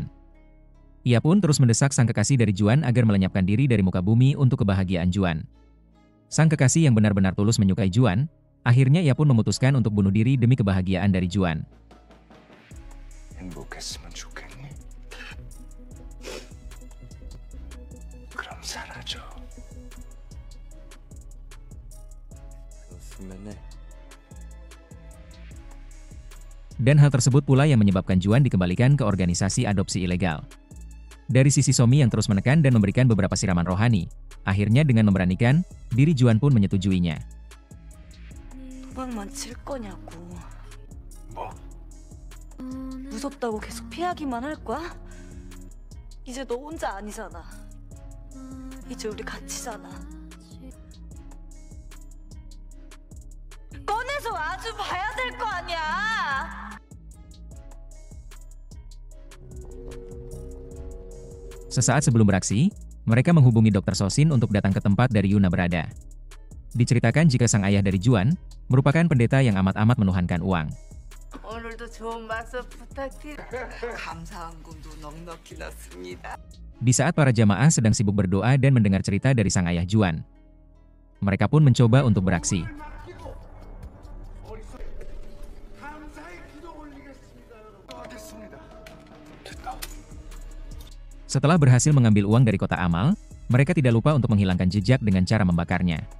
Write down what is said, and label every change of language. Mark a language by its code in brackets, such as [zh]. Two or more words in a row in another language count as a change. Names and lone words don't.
[id] Ia pun terus mendesak sang kekasih dari Juan agar melenyapkan diri dari muka bumi untuk kebahagiaan Juan. Sang kekasih yang benar-benar tulus menyukai Juan, akhirnya ia pun memutuskan untuk bunuh diri demi kebahagiaan dari Juan. [ko] 행복했으면 좋겠니? 그럼 사라져. 그렇으면은. [id] Dan hal tersebut pula yang menyebabkan Juan dikembalikan ke organisasi adopsi ilegal. Dari sisi Somi yang terus menekan dan memberikan beberapa siraman rohani, akhirnya dengan memberanikan, diri Juan pun menyetujuinya. [ko] 도망만 칠 거냐고. 뭐? 무섭다고 계속 피하기만 할 거야? 이제 너 혼자 아니잖아. 이제 우리 같이잖아. 꺼내서 아주 봐야 될 거 아니야. [id] Sesaat sebelum beraksi, mereka menghubungi Dr. Sosin untuk datang ke tempat dari Yuna berada. Diceritakan jika sang ayah dari Juan merupakan pendeta yang amat-amat menuhankan uang. [ko] 오늘도 좋은 말씀 부탁드려. 감사한 꿈도 넉넉히 났습니다. [id] Di saat para jamaah sedang sibuk berdoa dan mendengar cerita dari sang ayah Juan, mereka pun mencoba untuk beraksi. Setelah berhasil mengambil uang dari kotak amal, mereka tidak lupa untuk menghilangkan jejak dengan cara membakarnya.